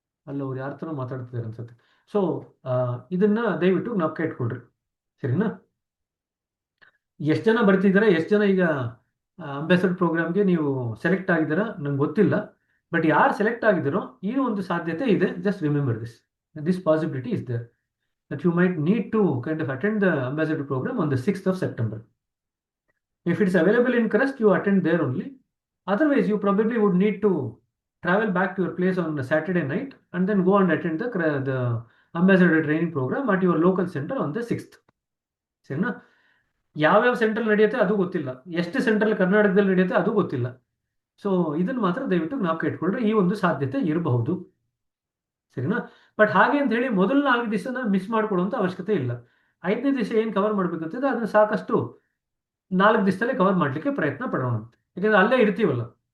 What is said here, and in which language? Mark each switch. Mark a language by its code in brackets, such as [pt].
[kn] ಅಲ್ಲ ಅವ್ರು ಯಾರ ಥರ ಮಾತಾಡ್ತಿದ್ದಾರೆ ಅನ್ಸುತ್ತೆ. ಸೊ ಇದನ್ನ ದಯವಿಟ್ಟು ಜ್ಞಾಪಕ ಇಟ್ಕೊಳ್ರಿ, ಸರಿನಾ? ಎಷ್ಟು ಜನ ಬರ್ತಿದ್ದಾರೆ, ಎಷ್ಟು ಜನ ಈಗ ಅಂಬಾಸಡರ್ ಪ್ರೋಗ್ರಾಮ್ಗೆ ನೀವು ಸೆಲೆಕ್ಟ್ ಆಗಿದ್ದೀರಾ ನಂಗೆ ಗೊತ್ತಿಲ್ಲ. ಬಟ್ ಯಾರು ಸೆಲೆಕ್ಟ್ ಆಗಿದ್ದೀರೋ ಈ ಒಂದು ಸಾಧ್ಯತೆ ಇದೆ. [en] Just remember this possibility is there that you might need to kind of attend the ambassador program on the 6th of September. If it's available in Crest, you attend there only. Otherwise, you probably would need to travel back to your place on a Saturday night and then go and attend the ambassador training program at your local center on the 6th. [kn] ಸರಿನಾ? ಯಾವ್ಯಾವ central ನಡೆಯುತ್ತೆ ಅದು ಗೊತ್ತಿಲ್ಲ, ಎಷ್ಟು central ಕರ್ನಾಟಕದಲ್ಲಿ ನಡೆಯುತ್ತೆ ಅದು ಗೊತ್ತಿಲ್ಲ. ಸೊ ಇದನ್ನು ಮಾತ್ರ ದಯವಿಟ್ಟು ಜ್ಞಾಪಕ ಇಟ್ಕೊಂಡ್ರೆ ಈ ಒಂದು ಸಾಧ್ಯತೆ ಇರಬಹುದು, ಸರಿನಾ? ಬಟ್ ಹಾಗೆ ಅಂತ ಹೇಳಿ ಮೊದಲ 4 ದಿವಸನ ಮಿಸ್ ಮಾಡ್ಕೊಳ್ಳುವಂಥ ಅವಶ್ಯಕತೆ ಇಲ್ಲ. 5ನೇ ದಿವಸ ಏನು ಕವರ್ ಮಾಡಬೇಕಂತಿದೆ ಅದನ್ನು ಸಾಕಷ್ಟು 4 ದಿವಸದಲ್ಲೇ ಕವರ್ ಮಾಡಲಿಕ್ಕೆ ಪ್ರಯತ್ನ ಪಡೋಣ, ಯಾಕೆಂದರೆ ಅಲ್ಲೇ ಇರ್ತೀವಲ್ಲ.